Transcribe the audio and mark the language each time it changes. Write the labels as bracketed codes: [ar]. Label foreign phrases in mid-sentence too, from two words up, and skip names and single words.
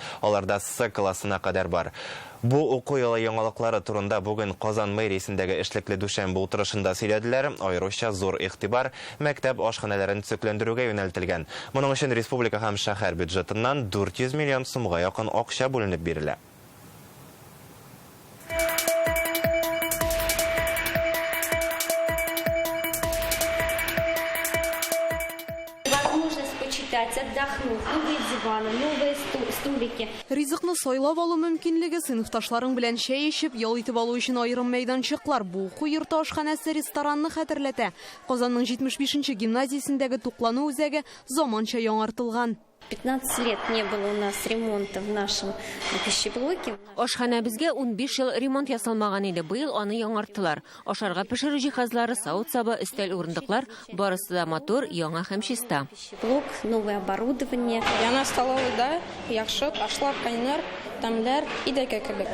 [tt] Аларда С классына кадәр бар. Бу уку елы яңалыклары турында бүген Казан мэриясендәге эшлекле дүшәмбе утырышында сөйләделәр. Аеруча зур игътибар мәктәп ашханәләрен төзекләндерүгә юнәлтелгән. Моның өчен республика һәм шәһәр бюджетыннан 400 миллион сумга якын акча бүленеп бирелә. [ru] Отдохнуть, новые диваны, новые столики. [tt] Ризыкны сайлап алу мөмкинлеге, сыйныфташларың белән чәй эчеп, ял итеп алу өчен айрым мәйданчыклар. Бу уку йорты ашханәсе ресторанны хәтерләтә. Казанның 75-нче гимназиясендәге туклану үзәге заманча яңартылган. [ru] 15 лет не было у нас ремонта в нашем пищеблоке. [tt] Ашханәбезгә 15 ел ремонт ясалмаган иде. Быел аны яңарттылар. Ашарга пешерү җиһазлары, савыт-сабы, өстәл урындыклар, барысы да мотор, яңа һәм чиста. [ru] Блок, новое оборудование. [tt] Яна столовыйда яхшы ашлар, кайнар, тәмләр, идәккә кебек.